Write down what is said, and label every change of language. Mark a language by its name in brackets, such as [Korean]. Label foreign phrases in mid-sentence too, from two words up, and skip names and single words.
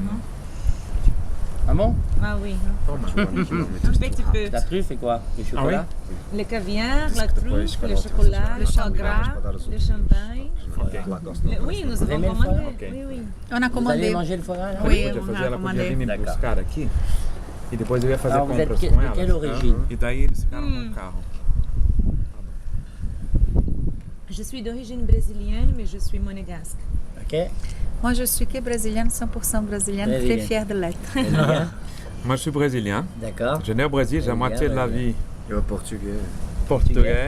[French] hein. Ah bon? Ah oui. Un petit peu. La truffe c'est quoi? Le chocolat? Le caviar, la truffe, le chocolat, le foie gras, le champagne. Oui, nous avons aimez le commandé. foie gras? Oui, oui. On a Vous allez commandé. manger le foie gras là? Oui, [Portuguese] Podia [French] on [Portuguese] fazer, [French] a [Portuguese] ela podia vir [French] commandé. [Portuguese] me [French] D'accord. [Portuguese] buscar aqui e depois eu ia fazer [French] Alors, vous êtes [Portuguese] compras [French] de [Portuguese] com elas. [French] quelle origine? [Portuguese] E daí eles ficaram com o carro. [French] Je suis d'origine brésilienne, mais je suis monégasque. Ok. Moi, je suis que brésilienne, 100% brésilienne, très Brésilienne. fière de l'être. Brésilien. Moi, je suis brésilien. D'accord. Je suis né au Brésil, j'ai la moitié de la vie [Portuguese] Eu português. [French] portugais.